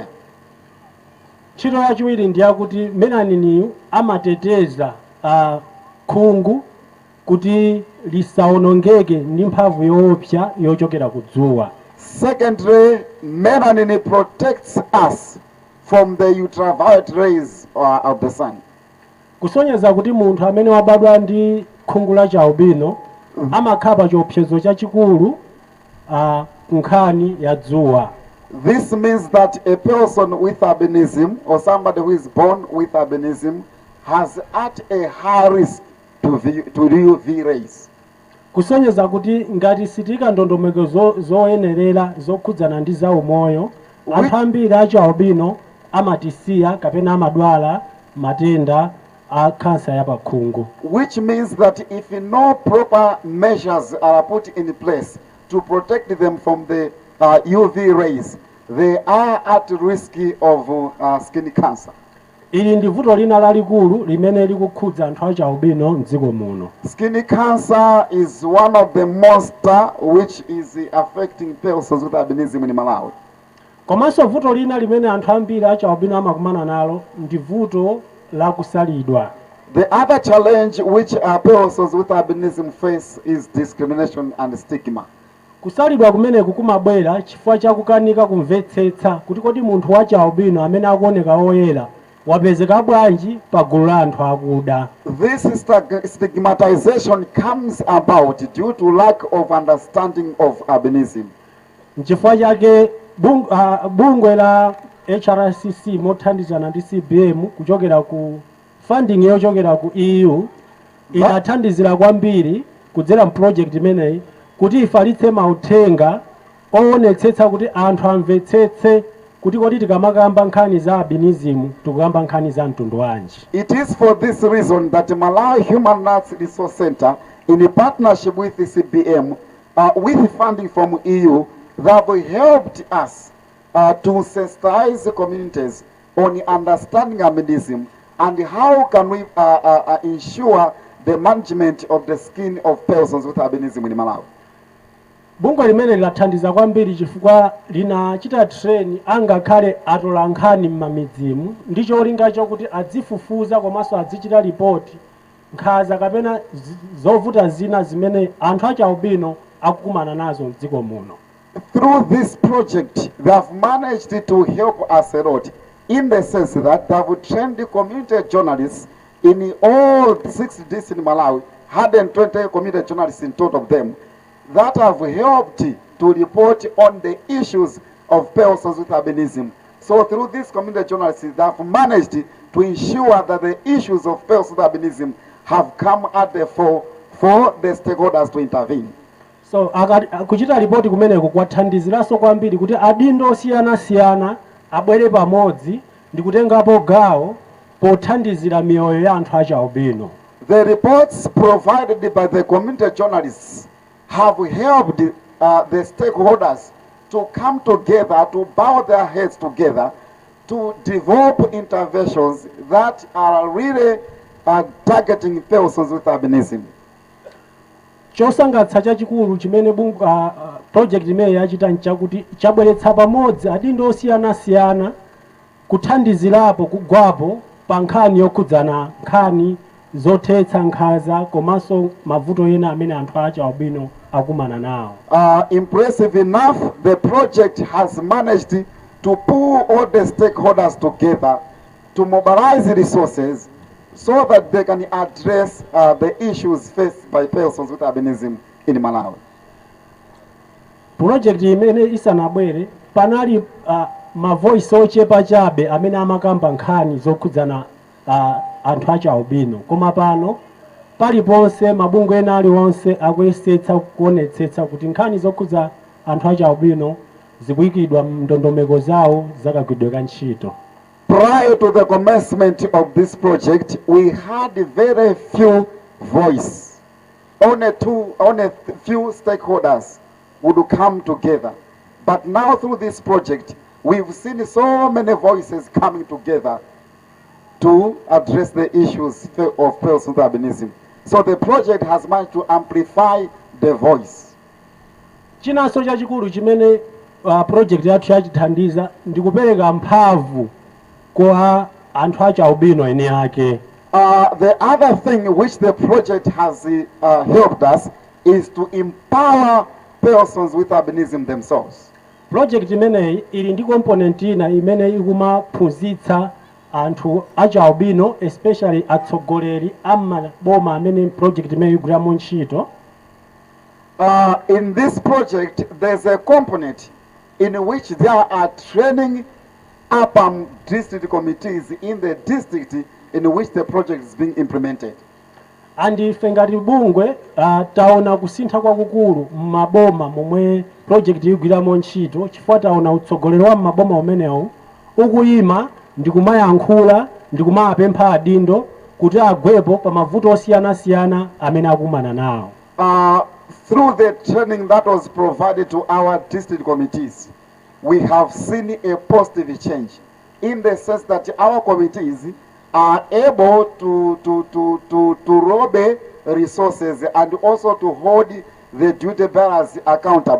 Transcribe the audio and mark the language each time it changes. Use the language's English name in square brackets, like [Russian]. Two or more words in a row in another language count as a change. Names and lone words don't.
[Nyanja] Ntchito yachiwiri ndi yakuti melaniniyu amateteza khungu kuti lisaonongeke ndi mphamvu yoopsa yochokera ku dzuwa. [English] Secondly, melanin protects us from the ultraviolet rays of the sun. [Nyanja] Kusonyeza kuti munthu amene wabadwa ndi khungu la cha albino amakhala pa chiopsezo chachikulu kunkhani ya dzuwa. [English] This means that a person with albinism or somebody who is born with albinism has at a high risk to UV rays. [Nyanja] Kusonyeza kuti ngati sitika ndondomeko zoyenerera zokhudzana ndi zaumoyo anthu ambiri acha albino amatisiya kapena amadwala matenda a kansa ya pakhungu. [English] Which means that if no proper measures are put in place to protect them from the UV rays, they are at risk of skin cancer. [Nyanja] Ili ndi vuto lina lalikulu limene likukhudza anthu acha albino mdziko muno. [English] Skin cancer is one of the monster which is affecting persons with albinism in Malawi. [Nyanja] komanso vuto lina limene anthu ambiri acha albino amakumana nalo ndi vuto la kusalidwa. [English] The other challenge which persons with albinism face is discrimination and stigma. [Nyanja] Kusalidwa kumeneku kumabwera chifukwa chakukanika kumvetsetsa kuti kodi munthu wacha albino amene akuoneka oyera wapezeka bwanji pa gulu la anthu akuda. [English] This stigmatization comes about due to lack of understanding of albinism. [Nyanja] Nchifukwa chake bungwe la HRCC mothandizana ndi CBM kuchokera ku funding yochokera ku EU inathandizira kwambiri kudzera project imeneyi kuti ifalitse mauthenga oonetsetsa kuti anthu amvetsetse kuti kodi tikamakamba nkhani za albinism tikukamba nkhani za mtundu wanji. [English] It is for this reason that Malawi Human Rights Resource Center, in a partnership with the CBM, with funding from EU, they have helped us to sensitize the communities on understanding albinism and how can we ensure the management of the skin of persons with albinism in Malawi. [Nyanja] Bungwe limene lilathandiza kwambiri chifukwa linachita train angakhale atola nkhani m'mamidzimu ndi cholinga chokuti adzifufuza komanso adzichita ripoti nkhaza kapena zovuta zina zimene anthu acha albino akukumana nazo m'dziko muno. [English] Through this project, they have managed to help us a lot in the sense that they have trained the community journalists in all 6 districts in Malawi, 120 community journalists in total of them, that have helped to report on the issues of persons with albinism. So through these community journalists, they have managed to ensure that the issues of persons with albinism have come at the fore for the stakeholders to intervene. [Nyanja] So kuchita ripoti kumeneku kwathandiziraso kwambiri kuti adindo osiyanasiyana abwere pamodzi ndi kutengapo gawo pothandizira miyoyo ya anthu acha albino. [English] The reports provided by the community journalists have helped the stakeholders to come together, to bow their heads together, to develop interventions that are really targeting persons with albinism. [Nyanja] Chosangatsa chachikulu chimene project imene yachita nchakuti chabweretsa pamodzi adindo osiyanasiyana kuthandizirapo kugwapo pa nkhani yokhudzana nkhani zothetsa nkhaza komanso mavuto ena amene anthu acha albino akumana nawo. [English] Impressive enough, the project has managed to pull all the stakeholders together to mobilize resources so that they can address the issues faced by persons with albinism in Malawi. [Nyanja] Project imene isanabwere panali ma voice ochepa chabe amene amakamba nkhani zokhudzana anthu acha albino, koma pano paliponse mabungwe ena aliwonse akuyesetsa kuonetsetsa kuti nkhani zokhudza anthu acha albino zikuyikidwa mndondomeko zawo zakagwiridwe ka ntchito. [English] Prior to the commencement of this project, we had very few voices. Only few stakeholders would come together. But now through this project, we've seen so many voices coming together to address the issues of persons with albinism. So the project has managed to amplify the voice. [Nyanja] Chinanso chachikulu chimene project yathu yachithandiza ndi kupereka mphamvu kwa anthu acha albino ene ake. [English] The other thing which the project has helped us is to empower persons with albinism themselves. [Nyanja] Project imeneyi ili ndi component ina imene ikumaphunzitsa anthu acha albino, especially atsogoleri amaboma amene project imeneyi igwiramo ntchito. [English] In this project, there's a component in which they are training upper district committees in the district in which the project is being implemented. [Nyanja] And ife ngati bungwe taona kusintha kwakukulu m'maboma momwe project igwiramo ntchito chifukwa taona utsogoleri wa m'maboma umenewu ukuyima ndi kumayankhula ndi kumapempha adindo kuti agwepo pa mavuto osiyanasiyana amene akumana nawo. [English] Through the training that was provided to our district committees, we have seen a positive change in the sense that our committees are able to lobby resources and also to hold the duty bearers accountable.